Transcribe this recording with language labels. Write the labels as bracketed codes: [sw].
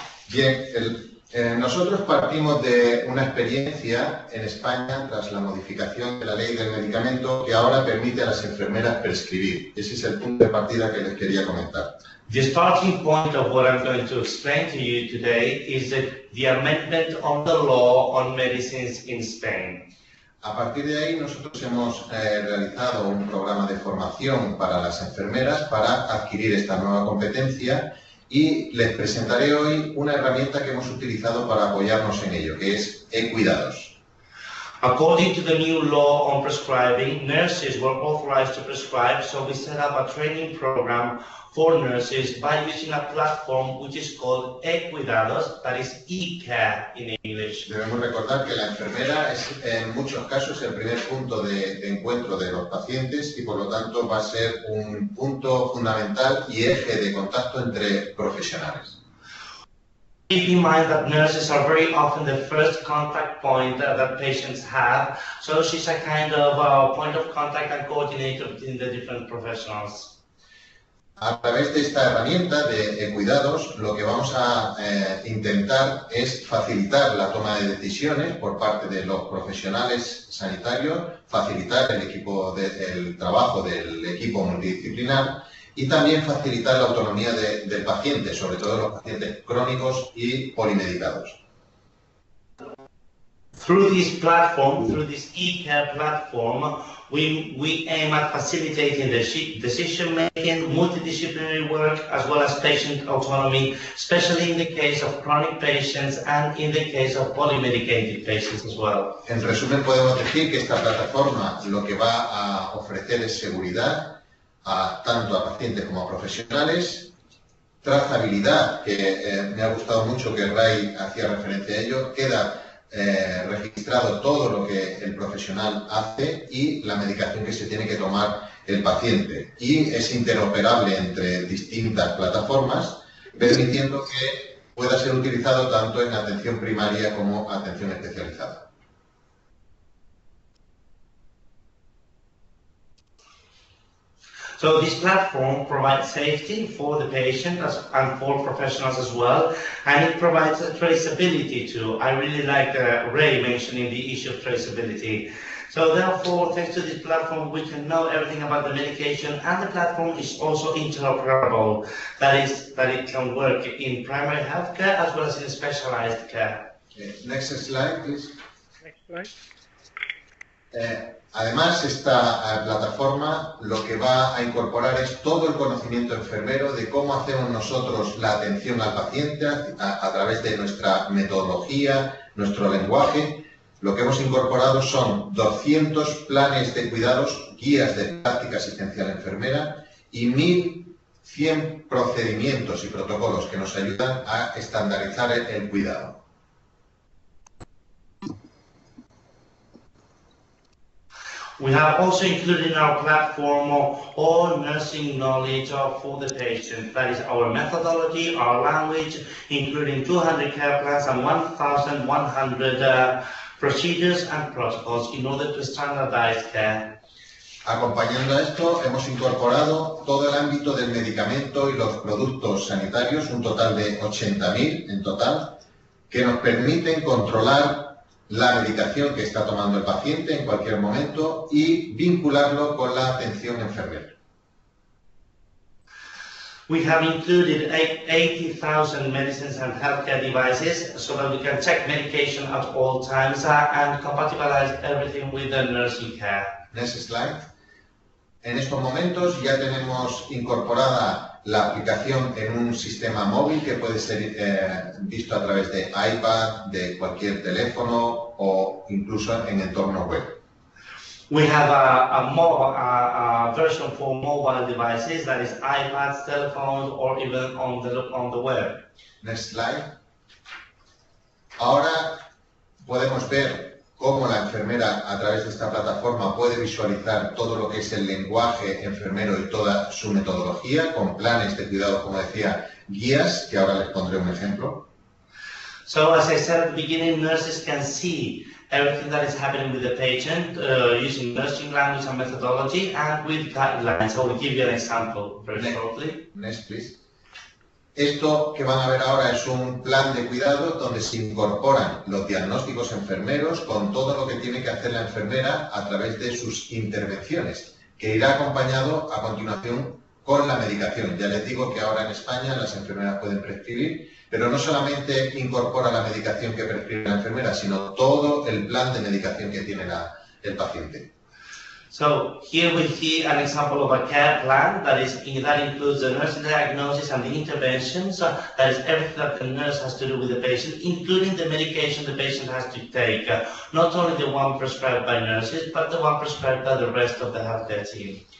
[es] Bien, nosotros partimos de una experiencia en España tras la modificación de la ley del medicamento que ahora permite a las enfermeras prescribir. Ese es el punto de partida que les quería comentar. [en] The starting point of what I'm going to explain to you today is the amendment of the law on medicines in Spain. [es] A partir de ahí nosotros hemos realizado un programa de formación para las enfermeras para adquirir esta nueva competencia, y les presentaré hoy una herramienta que hemos utilizado para apoyarnos en ello, que es e-cuidados. [en] According to the new law on prescribing, nurses were authorized to prescribe, so we set up a training program for nurses by using a platform which is called eCuidados, that is e-care in English. [es] Debemos recordar que la enfermera es en muchos casos el primer punto de encuentro de los pacientes y por lo tanto va a ser un punto fundamental y eje de contacto entre profesionales. [en] Keep in mind that nurses are very often the first contact point that patients have, so she's a kind of point of contact and coordinator between the different professionals. [es] A través de esta herramienta de cuidados, lo que vamos a intentar es facilitar la toma de decisiones por parte de los profesionales sanitarios, facilitar el trabajo del equipo multidisciplinar y también facilitar la autonomía del paciente, sobre todo los pacientes crónicos y polimedicados. [en] Through this platform, through this e-care platform, we aim at facilitating the decision-making, multidisciplinary work, as well as patient autonomy, especially in the case of chronic patients and in the case of polymedicated patients as well. [es] En resumen, podemos decir que esta plataforma lo que va a ofrecer es seguridad, tanto a pacientes como a profesionales, trazabilidad, que me ha gustado mucho que Ray hacía referencia a ello, queda registrado todo lo que el profesional hace y la medicación que se tiene que tomar el paciente. Y es interoperable entre distintas plataformas, permitiendo que pueda ser utilizado tanto en atención primaria como atención especializada. [en] So this platform provides safety for the patient and for professionals as well, and it provides a traceability too. I really like Ray mentioning the issue of traceability. So therefore, thanks to this platform, we can know everything about the medication, and the platform is also interoperable. That is, that it can work in primary healthcare as well as in specialized care. Next slide, please. Next slide. [es] Además, esta plataforma lo que va a incorporar es todo el conocimiento enfermero de cómo hacemos nosotros la atención al paciente a través de nuestra metodología, nuestro lenguaje. Lo que hemos incorporado son 200 planes de cuidados, guías de práctica asistencial enfermera y 1.100 procedimientos y protocolos que nos ayudan a estandarizar el cuidado. [en] We have also included in our platform all nursing knowledge for the patient. That is our methodology, our language, including 200 care plans and 1,100 procedures and protocols in order to standardize care. [es] Acompañando a esto, hemos incorporado todo el ámbito del medicamento y los productos sanitarios, un total de 80.000 en total, que nos permiten controlar la medicación que está tomando el paciente en cualquier momento y vincularlo con la atención enfermera. [en] We have included 80,000 medicines and healthcare devices so that we can check medication at all times and compatibilize everything with the nursing care. Next slide. [es] En estos momentos ya tenemos incorporada la aplicación en un sistema móvil que puede ser visto a través de iPad, de cualquier teléfono o incluso en entorno web. [en] We have a version for mobile devices, that is iPads, telephones, or even on the web. Next slide. [es] Ahora podemos ver cómo la enfermera a través de esta plataforma puede visualizar todo lo que es el lenguaje enfermero y toda su metodología, con planes de cuidado, como decía, guías, que ahora les pondré un ejemplo. [en] So, as I said at the beginning, nurses can see everything that is happening with the patient using nursing language and methodology and with guidelines. So, we'll give you an example very shortly. Next, please. [es] Esto que van a ver ahora es un plan de cuidado donde se incorporan los diagnósticos enfermeros con todo lo que tiene que hacer la enfermera a través de sus intervenciones, que irá acompañado a continuación con la medicación. Ya les digo que ahora en España las enfermeras pueden prescribir, pero no solamente incorpora la medicación que prescribe la enfermera, sino todo el plan de medicación que tiene el paciente. [en] So here we see an example of a care plan that includes the nursing diagnosis and the intervention. So that is everything that the nurse has to do with the patient, including the medication the patient has to take, not only the one prescribed by nurses, but the one prescribed by the rest of the healthcare team.